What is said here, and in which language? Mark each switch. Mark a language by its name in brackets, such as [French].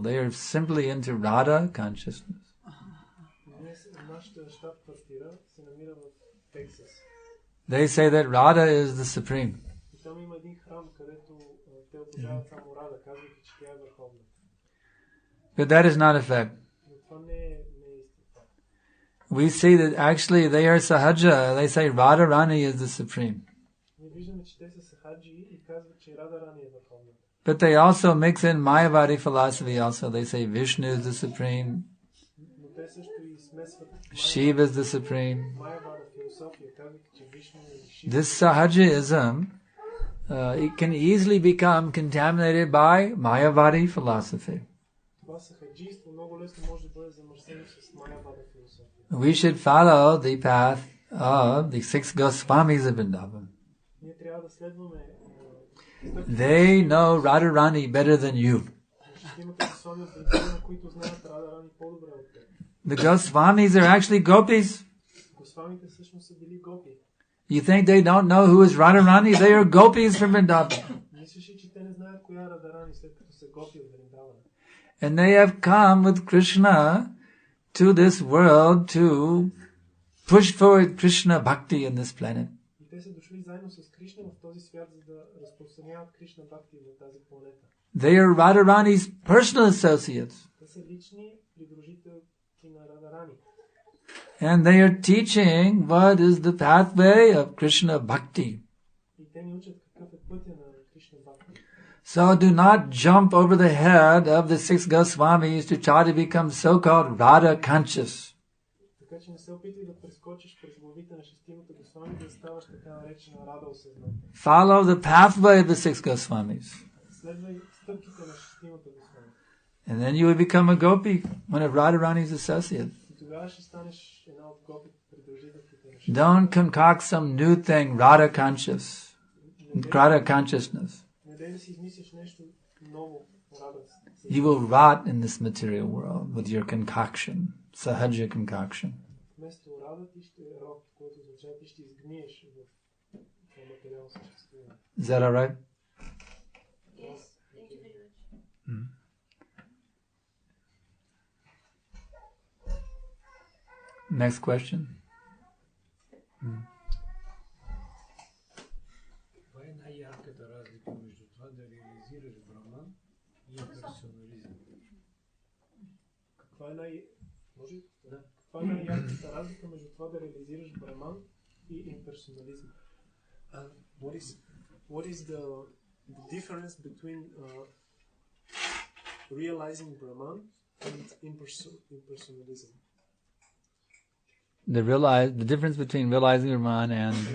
[English] They are simply into Radha consciousness. [Bulgarian] Нашата щаб-квартира се намира в Тексас. [English] They say that Radha is the supreme. [Bulgarian] И там има един храм, където те обожават само Рада, казвайки, че тя е върховна. [English] But that is not a fact. [Bulgarian] Но това не е истина. [English] We see that actually they are sahaja. They say Radharani is the supreme. [Bulgarian] Ние виждаме, че те са сахаджи и казват, че Радарани е върховна. [English] But they also mix in Mayavadi philosophy also. They say Vishnu is the supreme. [Bulgarian] Но те също и смесват [English] Shiva is the supreme. [Bulgarian] Майявада философия, казвайки, че Вишну е Шива. [English] This sahajaism, it can easily become contaminated by Mayavadi philosophy. [Bulgarian] Това сахаджийство много лесно може да бъде замърсено с Майявада философия. [English] We should follow the path of the six Goswamis of Vrindavan. [Bulgarian] Ние трябва да следваме [English] They know Radharani better than you. [Bulgarian] шестимата Госвами от Вриндавана, които знаят Радарани по-добре от теб. [English] The Goswamis are actually gopis. [Bulgarian] Госвамите всъщност са били гопи. [English] You think they don't know who is Radharani? They are gopis from Vrindavan. [Bulgarian] Мислиш ли, че те не знаят коя е Радарани, след като са гопи от Вриндавана? [English] And they have come with Krishna to this world to push forward Krishna bhakti in this planet. [Bulgarian] И те са дошли заедно с Кришна в този свят, за да разпространяват Кришна бхакти на тази планета. [English] They are Radharani's personal associates. [Bulgarian] Те са лични придружителки на Радарани. [English] And they are teaching what is the pathway of Krishna bhakti. [Bulgarian] И те ни учат какъв е пътя на Кришна бхакти. [English] So do not jump over the head of the six Goswamis to try to become so-called Radha conscious. [Bulgarian] Така че не се опитвай да прескочиш през главите на шестимата Госвами, да ставаш така наречена Рада осъзната. [English] Follow the pathway of the six Goswamis. [Bulgarian] Следвай стъпките на шестимата Госвами. [English] And then you will become a gopi, one of Radharani's associates. [Bulgarian] И тогава ще станеш една от гопи придружителките на шестимата. [English] Don't concoct some new thing, Radha conscious, Radha consciousness. [Bulgarian] Не дай да си измислиш нещо ново, Рада. [English] You will rot in this material world with your concoction, sahaja concoction. [Bulgarian] Вместо Рада ти ще е род, който означава ти ще изгниеш в това материално съществуване. [English] Is that all right? Yes, thank you very much. Next question. [Bulgarian] Това е най-ярката разлика между това да реализираш Браман и имперсонализъм. Каква е най-ярката разлика между това да реализираш Браман и имперсонализъм? [English] What is the difference between realizing Brahman and impersonalism? The difference between realizing Brahman and